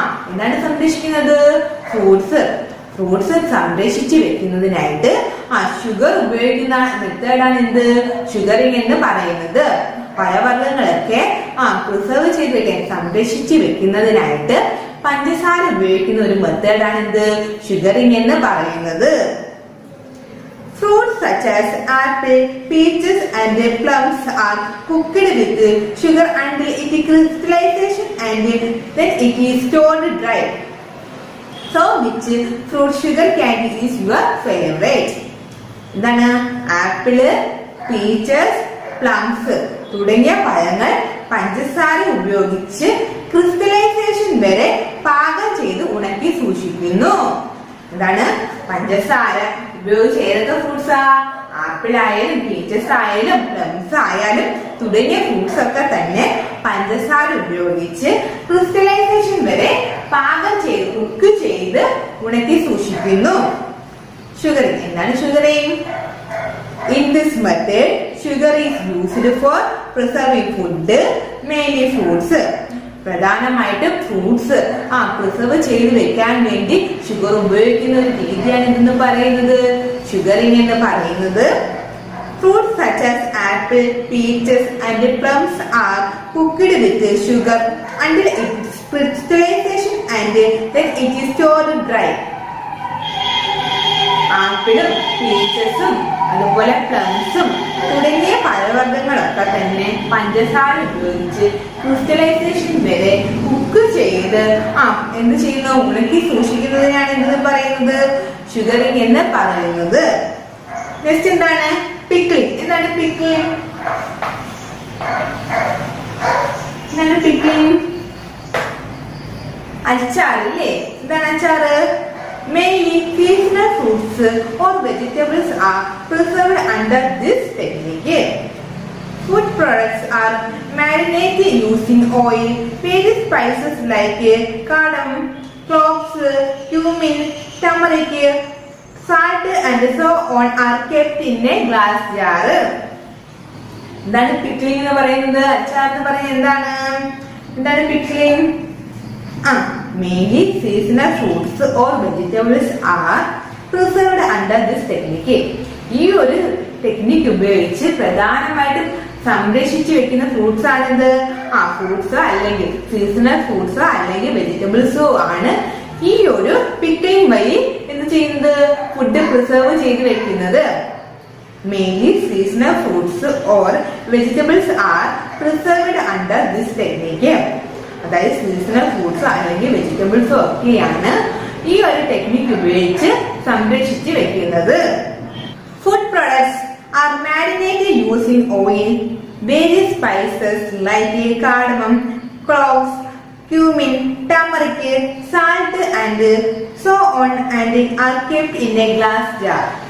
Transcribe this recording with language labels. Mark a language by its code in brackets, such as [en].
[ml] എന്താണ് സംരക്ഷിക്കുന്നത്? ഫ്രൂട്ട്സ് സംരക്ഷിച്ചു വെക്കുന്നതിനായിട്ട് ഷുഗർ ഉപയോഗിക്കുന്ന മെത്തേഡാണ് എന്ത്? ഷുഗറിങ് എന്ന് പറയുന്നത്. പഴവർഗ്ഗങ്ങളൊക്കെ പ്രിസർവ് ചെയ്ത് വെക്കാൻ, സംരക്ഷിച്ചു വെക്കുന്നതിനായിട്ട് പഞ്ചസാര ഉപയോഗിക്കുന്ന ഒരു മെത്തേഡാണ് എന്ത്? ഷുഗറിങ് എന്ന് പറയുന്നത്. [en] Fruits such as apple, peaches and plums are cooked with sugar until it crystallization and then it is stored dry. So, which fruit sugar candy is your favorite? [ml] എന്താണ്? ആപ്പിള്, പീച്ചസ്, പ്ലംസ് തുടങ്ങിയ പഴങ്ങൾ പഞ്ചസാര ഉപയോഗിച്ച് crystallisation വരെ പാകം ചെയ്ത് ഉണക്കി സൂക്ഷിക്കുന്നു. എന്താണ്? പഞ്ചസാര ഉപയോഗിച്ച് ഏതൊക്കെ ഫ്രൂട്ട്സാ? ആപ്പിൾ ആയാലും പീച്ചസ് ആയാലും പ്ലംസ് ആയാലും തുടങ്ങിയ ഫ്രൂട്ട്സ് ഒക്കെ തന്നെ പഞ്ചസാര ഉപയോഗിച്ച് ക്രിസ്റ്റലൈസേഷൻ വരെ പാകം ചെയ്ത് കുക്ക് ചെയ്ത് ഉണക്കി സൂക്ഷിക്കുന്നു. ഷുഗറിങ്. എന്താണ് sugaring? [en] In this method, sugar is used for preserving food, mainly fruits. [ml] പ്രധാനമായിട്ടും ഫ്രൂട്ട്സ് പ്രിസർവ് ചെയ്ത് വെക്കാൻ വേണ്ടി ഷുഗർ ഉപയോഗിക്കുന്ന ഒരു രീതിയാണ് എന്തെന്ന് പറയുന്നത്? ഷുഗറിങ് എന്ന് പറയുന്നത്. [en] Fruits such as apple, peaches and plums are cooked with sugar until its crystallization and then it is stored dry. [ml] ആപ്പിളും പീച്ചസും അതുപോലെ പ്ലംസും തുടങ്ങിയ പഴവർഗ്ഗങ്ങളൊക്കെ തന്നെ പഞ്ചസാര ഉപയോഗിച്ച് ക്രിസ്റ്റലൈസേഷൻ വരെ കുക്ക് ചെയ്ത് എന്ത് ചെയ്യുന്നു? ഉണക്കി സൂക്ഷിക്കുന്നതിനാണ് എന്തെന്ന് പറയുന്നത്? ഷുഗറിങ് എന്ന് പറയുന്നത്. നെക്സ്റ്റ് എന്താണ്? പിക്കിളിങ്. എന്താണ് പിക്കിളിങ്? എന്താണ് പിക്കിളിങ്? അച്ചാറില്ലേ? എന്താണ് അച്ചാറ്? [en] Mainly seasonal fruits or vegetables are preserved under this technique. Food products are marinated using oil, various spices like cardamom, cloves, cumin, turmeric, salt and so on are kept in a glass jar. [ml] എന്താണ് pickling എന്ന് പറയുന്നത്? അച്ചാർ എന്ന് പറയുന്നത് എന്താണ് pickling? [en] Mainly seasonal fruits or vegetables are preserved under this technique. [ml] ഈ ഒരു technique ഉപയോഗിച്ച് പ്രധാനമായിട്ടും സംരക്ഷിച്ചു വെക്കുന്ന ഫ്രൂട്ട്സ് ആണെന്ത്? ഫ്രൂട്ട്സോ അല്ലെങ്കിൽ സീസണൽ ഫ്രൂട്ട്സോ അല്ലെങ്കിൽ വെജിറ്റബിൾസോ ആണ് ഈ ഒരു പിക്ലിംഗ് വഴി എന്ത് ചെയ്യുന്നത്? ഫുഡ് പ്രിസർവ് ചെയ്ത് വെക്കുന്നത്. [en] Mainly seasonal fruits or vegetables are preserved under this technique. [ml] അതായത് സീസണൽ ഫ്രൂട്ട്സ് അല്ലെങ്കിൽ വെജിറ്റബിൾസോ ഒക്കെയാണ് ഈ ഒരു ടെക്നിക്ക് ഉപയോഗിച്ച് സംരക്ഷിച്ച് വെക്കുന്നത്. [en] Food products are marinated using oil, various spices like cardamom, cloves, cumin, turmeric, salt and so on and are kept in a glass jar.